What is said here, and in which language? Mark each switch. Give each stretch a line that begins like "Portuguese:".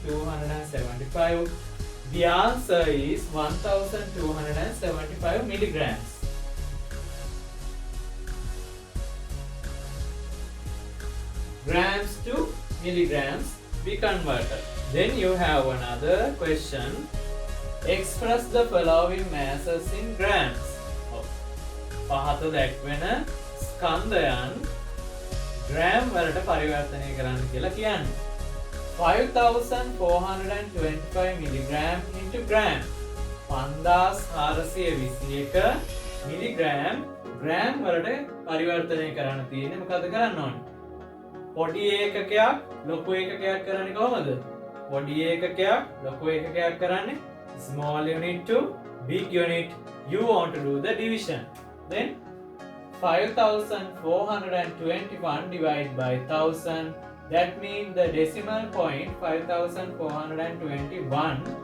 English: 275. The answer is 1275 milligrams. Grams to milligrams we converted. Then you have another question. Express the following masses in grams.
Sinhala: පහත දැක්වෙන ස්කන්ධයන් gram වලට පරිවර්තනය කරන්න කියලා කියන්නේ.
English: 5425 milligram into gram.
Sinhala: 5421 milligram gram වලට පරිවර්තනය කරන්න තියෙන්නේ. මොකද කරන්න ඕනේ? පොඩි ඒකකයක් ලොකු ඒකකයක් කරන්නේ කොහොමද? පොඩි ඒකකයක් ලොකු ඒකකයක් කරන්නේ
English: small unit to big unit. You want to do the division. Then 5421 divided by 1000. That means the decimal point 5421.